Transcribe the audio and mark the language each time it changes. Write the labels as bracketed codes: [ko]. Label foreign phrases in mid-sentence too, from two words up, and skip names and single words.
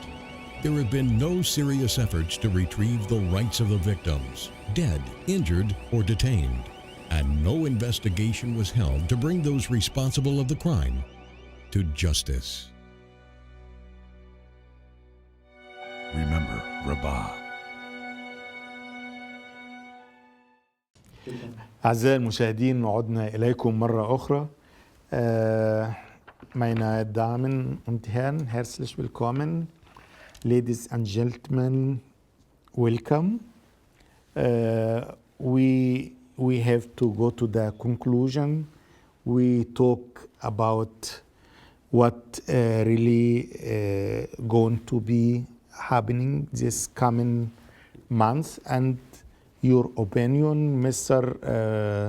[en] There have been no serious efforts to retrieve the rights of the victims, dead, injured, or detained, and no investigation was held to bring those responsible of the crime to justice. Remember Rabah. [ar] أعزائي المشاهدين، عدنا إليكم مرة أخرى. [de] Meine Damen und Herren, herzlich willkommen. [en] Ladies and gentlemen, welcome. We have to go to the conclusion. We talk about what really going to be happening this coming month, and your opinion, Mr.